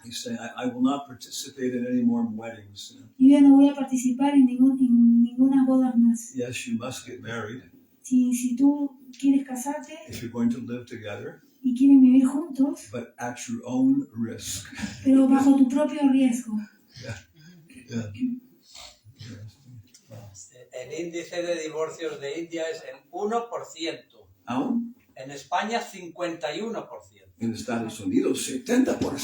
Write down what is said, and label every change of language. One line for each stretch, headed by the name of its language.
English: He said, I will not participate in any more weddings.
Spanish: Yo ya no voy a participar en ninguna bodas más.
English: Yes, you must get married.
Spanish: Si tú quieres casarte
English: if you're going to live together,
Spanish: y quieren vivir juntos,
English: but at your own risk.
Spanish: pero bajo tu propio riesgo.
English: Yeah.
Spanish: El índice de divorcios de India es el 1%. ¿Aún? En España, 51%. En Estados Unidos, 70%.